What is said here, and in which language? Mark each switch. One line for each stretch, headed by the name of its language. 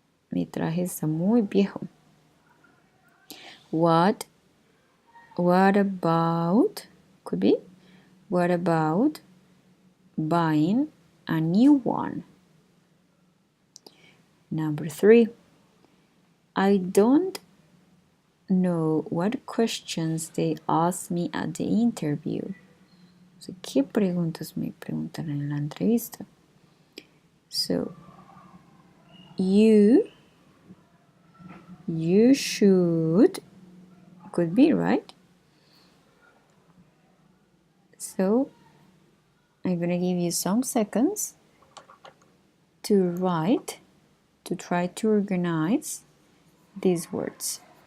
Spanish: Mi traje está muy viejo.
English: What about, could be, what about buying a new one? Number 3, I don't know what questions they asked me at the interview.
Spanish: O sea, ¿qué preguntas me preguntan en la entrevista?
English: So, you should, could be, right? So, I'm gonna give you some seconds to write, to try to organize these words.